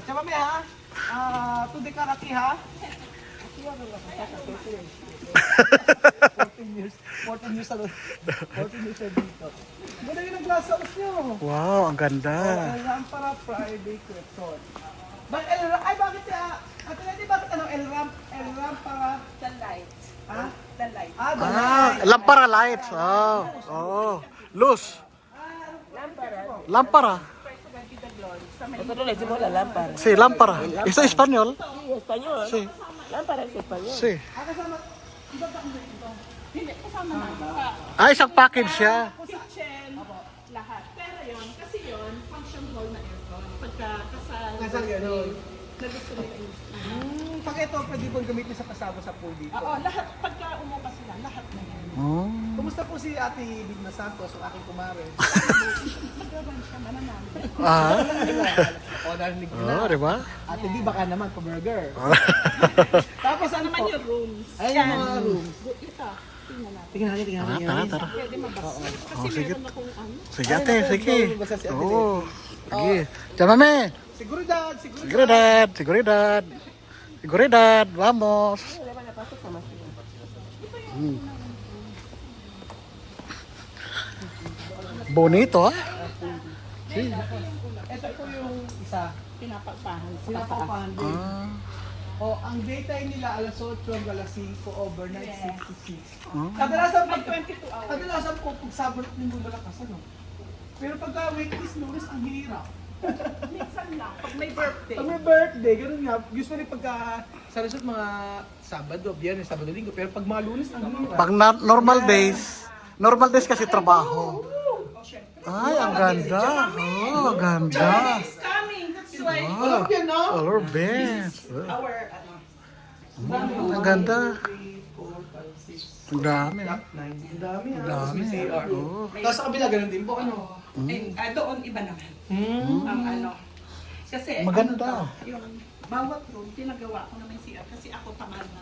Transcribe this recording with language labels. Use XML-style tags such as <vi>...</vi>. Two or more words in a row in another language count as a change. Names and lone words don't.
<tl>Chamame ha? Tundi ka kaki ha? 14 years na 14 years na dito. Ganda yun ang glass house nyo. Wow, ang ganda. Para private resort. Ay, bakit Ate Lady, bakit ano? El-Ram para...</tl> <en>The light.</en> <tl>Ha?</tl> <en>The light. Ah, the</en> <tl>Ah, lampara lights.</tl> <es>Oh, oh. Luz. Lampara. Sí, lámpara. ¿Está español? Sí, español. Sí. Lámpara es español. Sí.</es> <tl>Hindi, kasama na sa Ah, isang package siya. kitchen, lahat. Pero yun, kasi yun,</tl> <en>function hall</en> <tl>na aircon. pagkakasal. Kasal gano'n. Na gusto nila yung Pag ito, pwede pong gamitin sa kasama sa pool dito. Oo, lahat, pagka umupa sila, lahat na yan. Oh. Kumusta po si Ate Bigna Santos, ang aking kumare? Magawan siya, mananalo. Ah. O, narinig ko na. Oh, di ba? Ate Di, baka naman, pa-burger. Tapos ano Naman po? yung rooms. Ayun yung mga rooms. Ito, tingnan natin. Tingnan natin, tingnan natin. Tara, tara. Pwede mabasa. Kasi Oh, sige. meron akong ano. Sige ate, sige. Basta si Ate Oo. Sige. Tiyan mami.</tl> <es>Seguridad, seguridad. Seguridad, seguridad. Seguridad, vamos. Bonito, ah.</es> <tl>Ito po yung isa. Pinapagpahan. Sinapapahan din. Ah. O, ang daytime nila alas 8 hanggang alas 5, overnight Yes. 6 to 6. Ah. Kadalasan May pag 22 hours. kadalasan po pag Sabado at Linggo malakas ano. Pero pagka weekdays, Lunes, ang hirap. Minsan lang, pag may birthday. Pag may birthday, ganun nga. Usually pagka sa resort mga Sabado, Biyernes, Sabado, Linggo. Pero pag mga Lunes, ang hirap. Pag</tl> <en>normal days</en> <tl>kasi trabaho. Oh, syempre. Ay, ang ganda. Oh, ang ganda.</tl> <en>Johnny is coming. That's why</en> <tl>Alam yan, no?</tl> <en>Color best. our,</en> <tl>ano, Ang ganda. 3, 4, 5, 6, Ang dami. 9. Ang dami, Ang ah. dami. May CR. Oo. Tapos sa kabila, ganun din po, ano? doon iba naman. Ang ano. Kasi, Maganda. ano to, yung bawat room, pinagawa ko naman CR kasi ako tamad na.</tl>